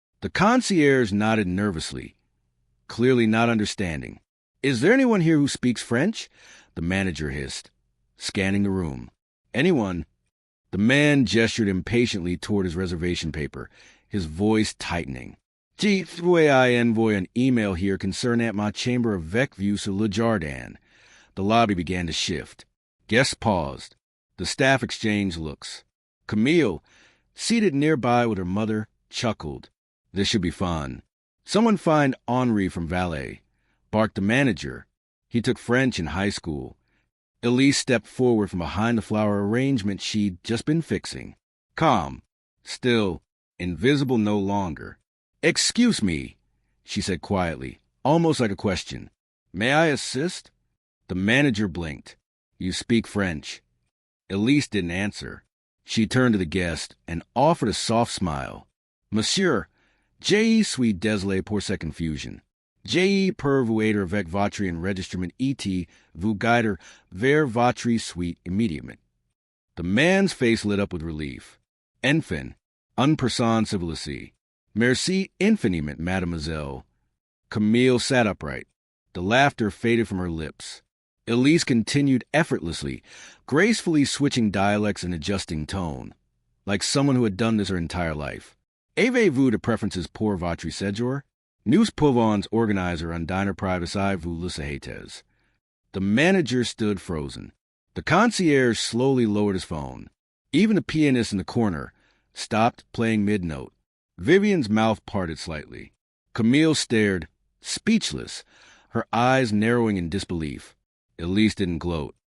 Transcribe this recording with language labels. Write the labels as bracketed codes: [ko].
[en] The concierge nodded nervously, clearly not understanding. Is there anyone here who speaks French? The manager hissed, scanning the room. Anyone? The man gestured impatiently toward his reservation paper, his voice tightening. [fr] Je voudrais envoyer [en] an email here [fr] concernant ma chambre avec vue sur le jardin. [en] The lobby began to shift. Guests paused. The staff exchanged looks. Camille, seated nearby with her mother, chuckled. This should be fun. Someone find Henri from Valet, barked the manager. He took French in high school. Elise stepped forward from behind the flower arrangement she'd just been fixing. Calm. Still, invisible no longer. Excuse me, she said quietly, almost like a question. May I assist? The manager blinked. You speak French. Elise didn't answer. She turned to the guest and offered a soft smile. [fr] Monsieur, je suis désolé pour cette confusion. Je peux vous aider avec votre enregistrement et vous guider vers votre suite immédiatement. [en] The man's face lit up with relief. [fr] Enfin, une personne civilisée. Merci infiniment, mademoiselle. Camille [en] sat upright. The laughter faded from her lips. Elise continued effortlessly, gracefully switching dialects and adjusting tone, like someone who had done this her entire life. [fr] Avez-vous de preferences pour votre séjour? Nous pouvons organiser un dîner privé vous le souhaitez. [en] The manager stood frozen. The concierge slowly lowered his phone. Even the pianist in the corner stopped playing mid-note. Vivian's mouth parted slightly. Camille stared, speechless, her eyes narrowing in disbelief. Elise didn't gloat.